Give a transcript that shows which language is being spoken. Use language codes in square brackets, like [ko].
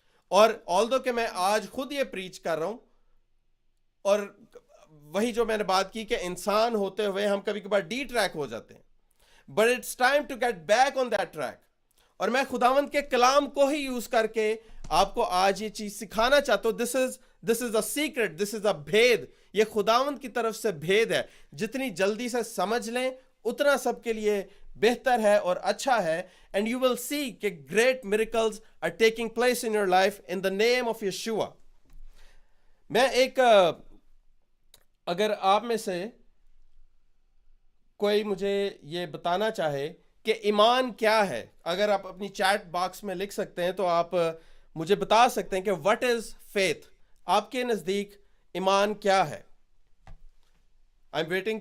[ur] اور [en] although [ur] کہ میں آج خود یہ پریچ کر رہا ہوں, اور وہی جو میں نے بات کی کہ انسان ہوتے ہوئے ہم کبھی کبھار ڈی ٹریک ہو جاتے ہیں, [en] but it's time to get back on that track. [ur] اور میں خداوند کے کلام کو ہی یوز کر کے آپ کو آج یہ چیز سکھانا چاہتا ہوں. [en] This is a secret, this is a بھید. [ur] یہ خداوند کی طرف سے بھید ہے. جتنی جلدی سے سمجھ لیں اتنا سب کے لیے بہتر ہے اور اچھا ہے. [en] And you will see کہ great miracles are taking place in your life in the name of Yeshua. [ur] میں اگر آپ میں سے کوئی مجھے یہ بتانا چاہے کہ ایمان کیا ہے, اگر آپ اپنی چیٹ باکس میں لکھ سکتے ہیں تو آپ مجھے بتا سکتے ہیں کہ [en] what is faith, [ur] آپ کے نزدیک ایمان کیا ہے. [en] I'm waiting.